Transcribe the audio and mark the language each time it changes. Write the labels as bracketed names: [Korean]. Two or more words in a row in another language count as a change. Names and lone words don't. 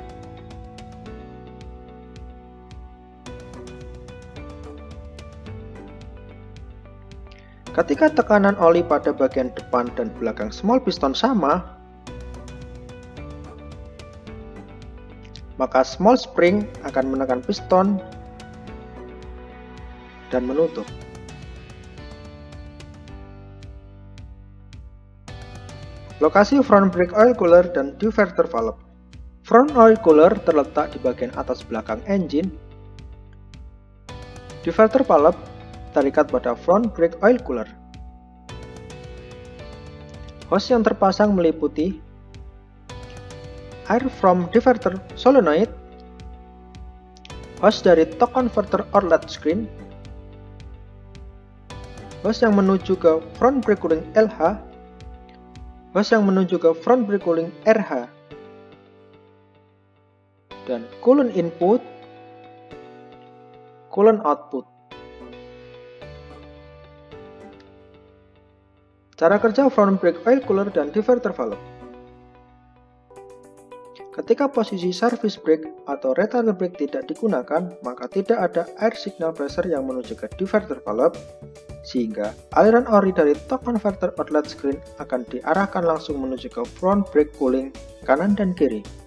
[Indonesian] Ketika tekanan oli pada bagian depan dan belakang [English] small piston [Indonesian] sama, maka [English] small spring [Indonesian] akan menekan piston dan menutup. Lokasi [English] front brake oil cooler [Indonesian] dan [English] diverter valve. Front oil cooler [Indonesian] terletak di bagian atas belakang engine. [English] Diverter valve [Indonesian] terikat pada [English] front brake oil cooler. [Indonesian] Hose yang terpasang meliputi [English] air from diverter solenoid, [Indonesian] hose dari [English] torque converter outlet screen, [Indonesian] hose yang menuju ke [English] front brake cooling LH, [Indonesian] hose yang menuju ke [English] front brake cooling RH, [Indonesian] dan [English] coolant input, coolant output. [Indonesian] Cara kerja [English] front brake oil cooler [Indonesian] dan [English] diverter valve. [Indonesian] Ketika posisi [English] service brake [Indonesian] atau [English] retarder brake [Indonesian] tidak digunakan, maka tidak ada [English] air signal pressure [Indonesian] yang menuju ke [English] diverter valve, [Indonesian] sehingga aliran ori dari [English] torque converter outlet screen [Indonesian] akan diarahkan langsung menuju ke [English] front brake cooling [Indonesian] kanan dan kiri.